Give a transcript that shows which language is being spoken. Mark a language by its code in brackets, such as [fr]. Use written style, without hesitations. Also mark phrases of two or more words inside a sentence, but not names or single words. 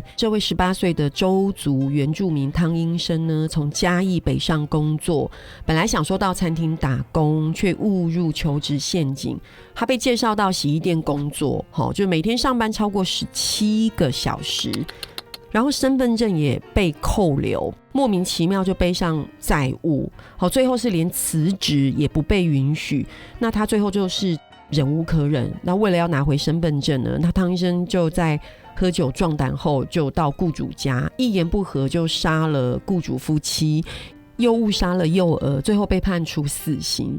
[zh] 這位18歲的周族原住民湯英伸呢，從嘉義北上工作，本來想說到餐廳打工，卻誤入求職陷阱。他被介紹到洗衣店工作，就每天上班超過17個小時。然後身份證也被扣留，莫名其妙就背上債務，最後是連辭職也不被允許。那他最後就是忍無可忍，那為了要拿回身份證呢，那湯醫生就在喝酒壯膽後就到雇主家，一言不合就殺了雇主夫妻，又誤殺了幼兒，最後被判處死刑。